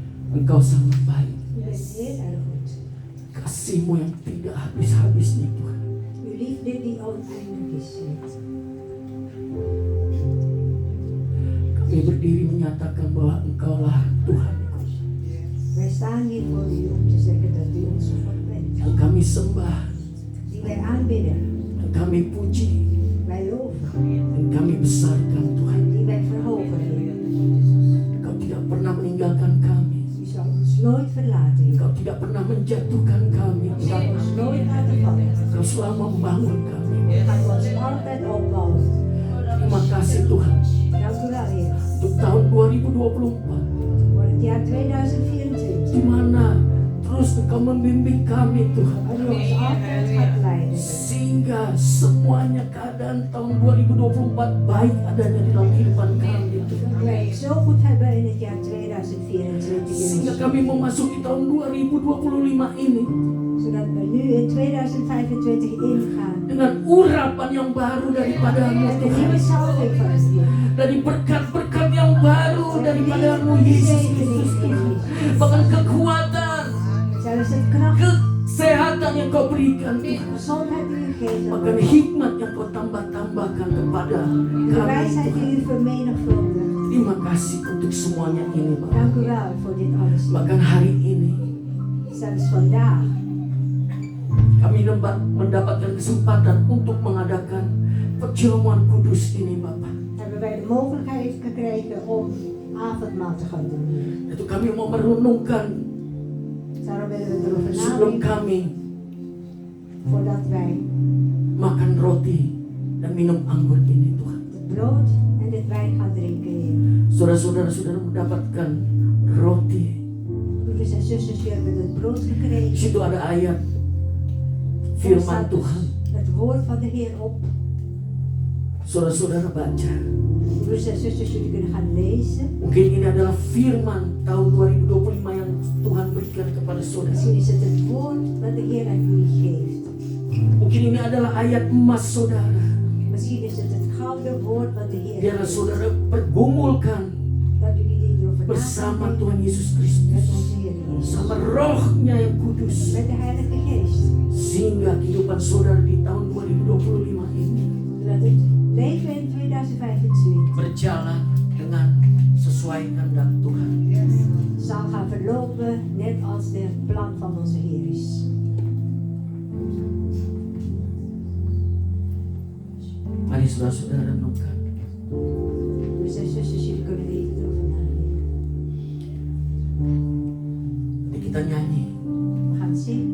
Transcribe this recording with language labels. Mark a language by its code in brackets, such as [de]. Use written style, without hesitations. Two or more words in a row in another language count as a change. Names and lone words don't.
[id] Engkau sangat baik. [nl] U bent heel erg goed. [id] Kasih-Mu yang tidak habis-habisnya Tuhan. [nl] Uw liefde die oneindig is. [id] Kami berdiri menyatakan bahwa Engkaulah Tuhan. [nl] Wij staan hier voor u om te zeggen dat u onze God bent. [id] Yang kami sembah, [nl] Die wij aanbidden, [id] yang kami puji, [nl] wij loven, [id] dan kami besarkan Tuhan. [nl] die wij verhogen. Heer. [id] Engkau tidak pernah meninggalkan kami. [nl] U zal ons nooit verlaten. Heer. [id] Engkau tidak pernah menjatuhkan kami. [nl] U zal ons nooit laten vallen. [id] Engkau selalu membangun kami. [nl] U gaat ons altijd opbouwen. [id] Terima kasih Tuhan. [nl] Dank u wel, Heer. [id] Untuk tahun 2024. [nl] Voor het jaar 2024. [id] Di mana terus Engkau membimbing kami Tuhan. [nl] Waar u ons altijd gaat leiden. [id] Sehingga semuanya keadaan tahun 2024 baik adanya di dalam kehidupan kami Tuhan. [nl] Dat wij het zo goed hebben in het jaar 2024. [id] Sehingga kami memasuki tahun 2025 ini [nl] Zodat we nu in 2025 ingaan. [id] dengan urapan yang baru daripadamu [nl] Met de [id] Tuhan. [nl] nieuwe salving van u. [id] Dari berkat-berkat yang baru daripadamu Yesus Kristus Tuhan. Bahkan kekuatan, [nl] Zelfs het kracht, [id] kesehatan yang Kau berikan Tuhan. [nl] gezondheid die u geeft. [id] Bahkan hikmat yang Kau tambah-tambahkan kepada [nl] De [id] kami [nl] wijsheid die [id] Tuhan. [nl] u vermenigvuldigt. [id] Terima kasih untuk semuanya ini Bapak. [nl] Dank u wel voor dit alles. [id] Bahkan hari ini [nl] Zelfs vandaag [id] kami mendapatkan kesempatan untuk mengadakan perjamuan kudus ini Bapak. [nl] hebben wij de mogelijkheid gekregen om avondmaal te gaan doen. [id] Itu kami mau merenungkan [nl] Daarom willen we erover [id] sebelum [nl] nadenken [id] kami [nl] voordat wij [id] makan roti dan minum anggur ini Tuhan. [nl] het brood en het wijn gaan drinken. Heer. [id] Saudara-saudara sudah mendapatkan roti. [nl] Broeders en zusters, jullie hebben het brood [id] Di [nl] gekregen. [id] situ ada ayat [nl] Er [id] firman [nl] staat dus [id] Tuhan. [nl] het woord van de Heer op. [id] Saudara-saudara baca. [nl] Broeders en zusters, jullie kunnen gaan lezen. [id] Mungkin ini adalah firman tahun 2025 yang Tuhan berikan kepada saudara. [nl] Misschien is het het woord dat de Heer aan jullie geeft. [id] Mungkin ini adalah ayat emas saudara. [nl] Misschien is het het gouden woord wat de Heer [id] Biarlah [nl] geeft. [id] saudara pergumulkan [nl] Dat jullie hierover [id] bersama [nl] nadenken [id] Tuhan Yesus [nl] met [id] Kristus. [nl] onze Heer Jezus. [id] Sama rohnya yang kudus. [nl] Met de Heilige Geest. [id] Sehingga kehidupan saudara di tahun 2025 ini [nl] Zodat het leven in 2025 [id] berjalan dengan sesuai kehendak Tuhan. [nl] zal gaan verlopen net als de plan van onze Heer is. [id] Mari saudara-saudara renungkan. [nl] Broeders en zusters, jullie kunnen even erover nadenken. [id] Nanti kita nyanyi. [nl] We gaan zingen.